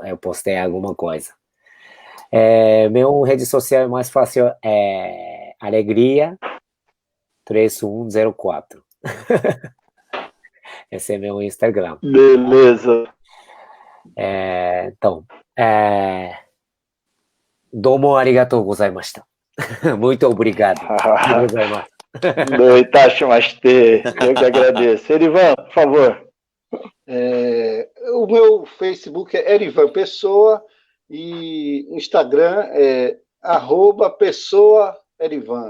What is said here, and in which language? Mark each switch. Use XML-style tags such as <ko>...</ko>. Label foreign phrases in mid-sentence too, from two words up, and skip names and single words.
<pt>Eu postei alguma coisa. Meu rede social é mais fácil, Alegria 3104. Esse é meu Instagram. Beleza. Então,</pt> <ja>どうもありがとうございました.</ja> <pt>Muito obrigado. Itashimashite. Eu que agradeço. Erivan, por favor. O meu Facebook é Erivan Pessoa e o Instagram é @pessoaerivan.</pt>